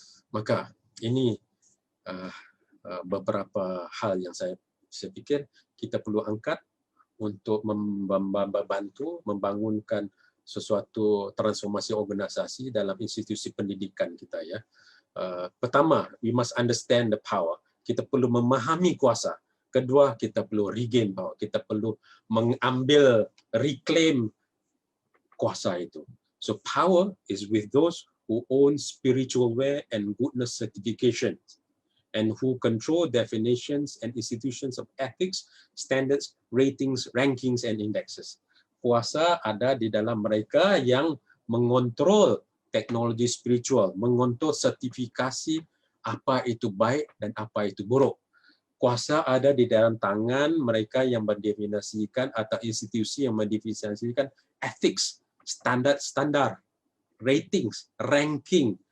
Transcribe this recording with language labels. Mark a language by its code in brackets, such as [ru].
[ms] Maka ini beberapa hal yang saya pikir kita perlu angkat untuk membantu membangunkan sesuatu transformasi organisasi dalam institusi pendidikan kita ya. Pertama, [en] we must understand the power. [ms] Kita perlu memahami kuasa. Kedua, kita perlu [en] regain power. [ms] Kita perlu mengambil, reclaim kuasa itu. [en] So power is with those who own spiritual way and goodness certification, and who control definitions and institutions of ethics, standards, ratings, rankings, and indexes. [ms] Kuasa ada di dalam mereka yang mengontrol teknologi spiritual, mengontrol sertifikasi apa itu baik dan apa itu buruk. Kuasa ada di dalam tangan mereka yang mendefinisikan atau institusi yang mendefinisikan ethics, standar-standar, ratings, ranking,